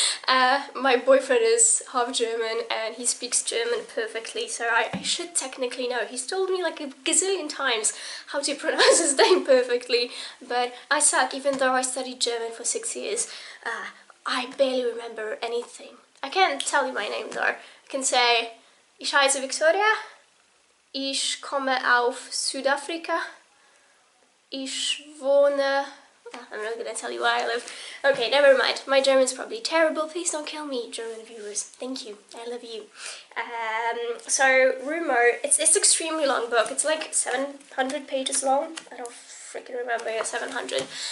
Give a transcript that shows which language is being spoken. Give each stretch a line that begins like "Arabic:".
English: My boyfriend is half German and he speaks German perfectly, so I should technically know. He's told me like a gazillion times how to pronounce his name perfectly, but I suck, even though I studied German for 6 years. I barely remember anything. I can't tell you my name though. I can say,
German: ich heiße Victoria, ich komme auf Südafrika, ich wohne...
English: I'm not gonna tell you where I live. Okay, never mind. My German's probably terrible. Please don't kill me, German viewers. Thank you. I love you. So, Rumor, it's extremely long book. It's like 700 pages long. I don't freaking remember. Yeah, 700.